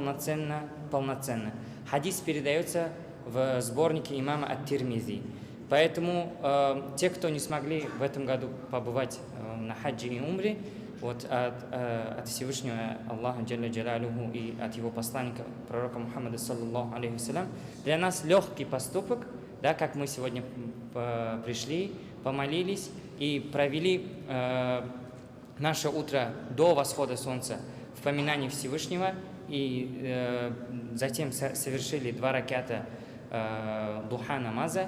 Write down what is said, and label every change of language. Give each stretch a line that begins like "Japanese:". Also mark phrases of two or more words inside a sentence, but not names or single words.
Russian: Хадис передается в сборнике имама ат-Тирмизи. Поэтому те, кто не смогли в этом году побывать на хаджи и умре, вот от Всевышнего Аллаха
Arabic: جل جلاله
Russian: и от его посланника, пророка Мухаммада,
Arabic: صلى الله عليه وسلم,
Russian: для нас легкий поступок, да, как мы сегодня пришли, помолились и провели наше утро до восхода солнца в поминании Всевышнего, и затем совершили 2 раката духа намаза.